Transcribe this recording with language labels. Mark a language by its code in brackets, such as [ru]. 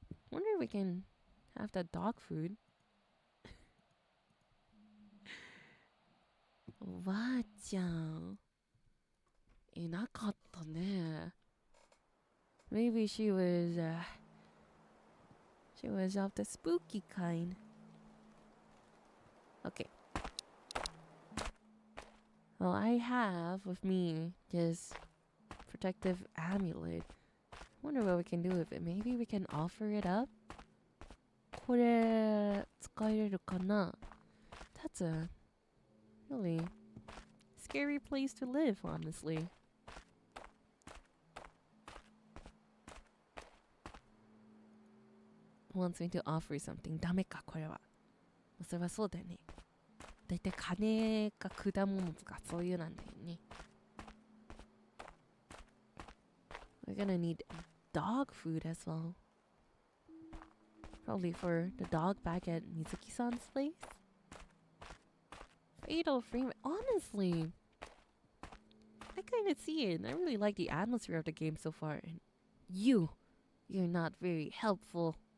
[en] Wonder if we can have that dog food. [ja] おばあちゃんいなかったね。 [en] Maybe she was of the spooky kind. Okay. Well, I have with me this protective amulet. Wonder what we can do with it. Maybe we can offer it up? [ja] これ使えるかな? [en] That's a really scary place to live, honestly. Wants me to offer something. [ja] ダメか、これは。それはそうだよね。だいたい金か果物とかそういうなんだよね。 [en] We're gonna need dog food as well. Probably for the dog back at Mizuki-san's place. Fatal frame. Honestly, I kind of see it. I really like the atmosphere of the game so far. And you're not very helpful.